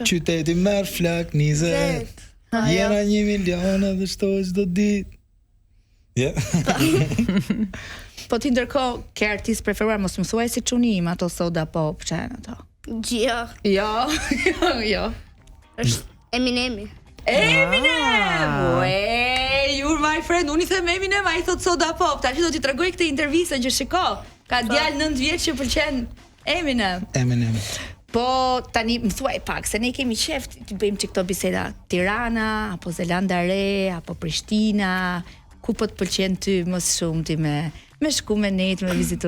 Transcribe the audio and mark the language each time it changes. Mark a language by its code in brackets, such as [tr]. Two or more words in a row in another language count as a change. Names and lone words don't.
[sq] Qyteti merr flak 20. Jena 1 milion dhe shtoj çdo ditë. Ja. Po ti ndërkohë ke artist preferuar, mos më thuaj si çuni im ato Soda Pop, çan ato. Jo. Është Eminem. [en] You're my friend. [sq] Unë I them Eminem, ai thot Soda Pop. Tash do t'i tregoj këtë intervistë që shiko. Ka djalë 9 vjeç që pëlqen Eminem. Po tani më thuaj pak se ne kemi qef të bëjmë këto biseda Tirana apo Zelanda Re apo Prishtina, ku po të pëlqen ty më shumë ti me shku me net me vizitu?